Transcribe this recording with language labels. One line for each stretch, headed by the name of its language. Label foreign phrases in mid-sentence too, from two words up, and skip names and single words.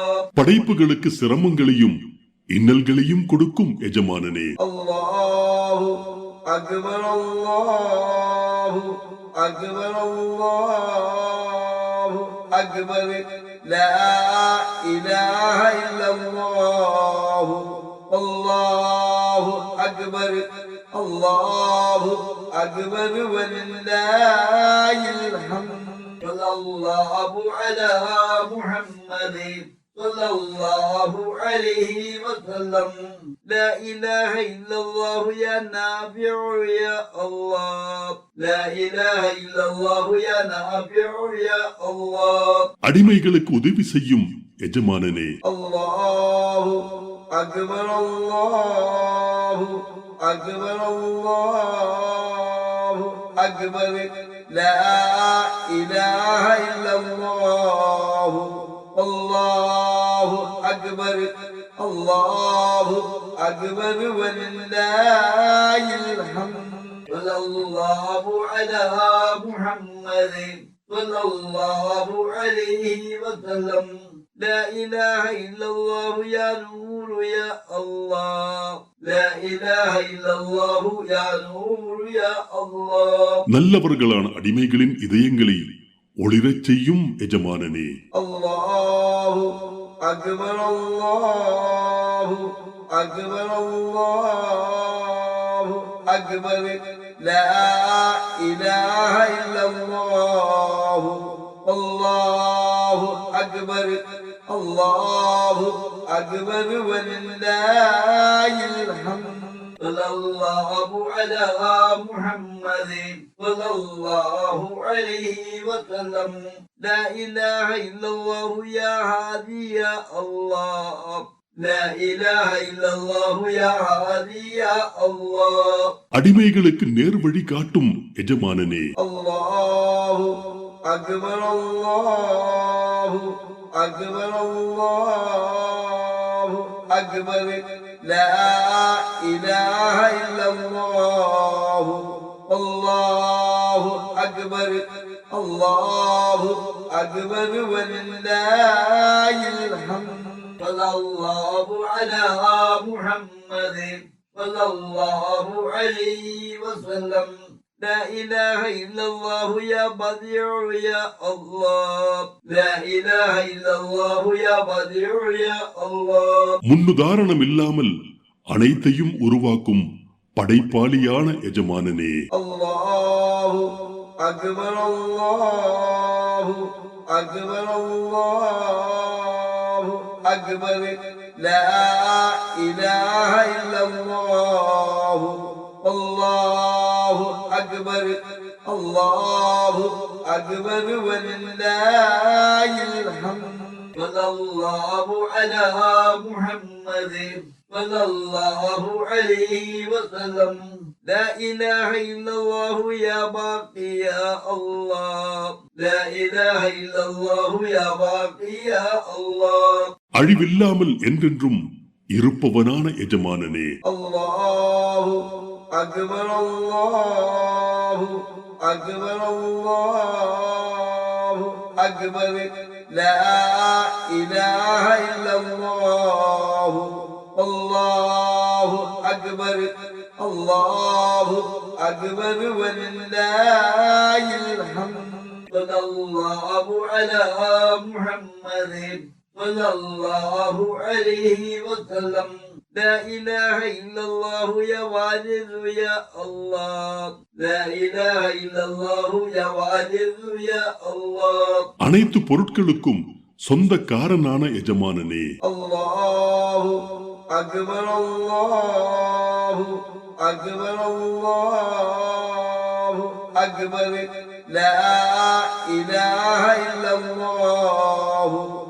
Tamil: படைப்புகளுக்கு சிரமங்களையும் இன்னல்களையும் கொடுக்கும் எஜமானனே.
Arabic: الله أكبر الله أكبر الله أكبر لا إله إلا الله الله أكبر الله أكبر ولله الحمد صلى الله على محمد صلى الله عليه وسلم لا إله إلا الله يا نافع يا الله لا إله إلا الله يا نافع يا الله
Tamil: அடிமைகளுக்கு உதவி செய்யும் எஜமானனே.
Arabic: الله أكبر الله أكبر الله أكبر لا إله إلا الله الله أكبر الله أكبر ولله الحمد صلى الله على محمد صلى الله عليه وسلم لا إله إلا الله يا نور يا الله لا إله إلا الله يا نور يا الله
Tamil: நல்லவர்களான அடிமைகளின் இதயங்களை ஒளிரச் செய்யும் எஜமானனே.
Arabic: الله أكبر الله أكبر الله أكبر لا إله إلا الله الله أكبر الله أكبر ولله الحمد صلى الله على محمد صلى الله عليه وسلم لا إله إلا الله يا هادي يا الله لا إله إلا الله يا هادي يا الله
Tamil: அடிமைகளுக்கு நேர்வழி காட்டும் எஜமானனே.
Arabic: الله أكبر الله أكبر الله أكبر لا إله إلا الله الله أكبر الله أكبر ولله الحمد صلى الله على محمد صلى الله عليه وسلم لا إله إلا الله يا بديع يا الله لا إله إلا الله يا بديع يا الله
Tamil: முன்னுதாரணம் இல்லாமல் அனைத்தையும் உருவாக்கும் படைப்பாளியான எஜமானனே.
Arabic: الله أكبر الله أكبر الله أكبر لا إله إلا الله الله أكبر الله أكبر ولله الحمد وصلى الله على محمد صلى الله عليه وسلم لا إله إلا الله يا باقي يا الله لا إله إلا الله يا باقي يا الله
Tamil: அழிவில்லாமல் என்றென்றும் இருப்பவனான எஜமானனே.
Arabic: الله أكبر الله أكبر الله أكبر لا إله إلا الله الله أكبر الله أكبر ولله الحمد صلى الله على محمد صلى الله عليه وسلم لا إله إلا الله يا واجد يا الله لا إله إلا الله يا واجد يا الله
Tamil: அனைத்து பொருட்களுக்கும் சொந்தக்காரனான எஜமானனே.
Arabic: الله أكبر الله أكبر الله أكبر لا إله إلا الله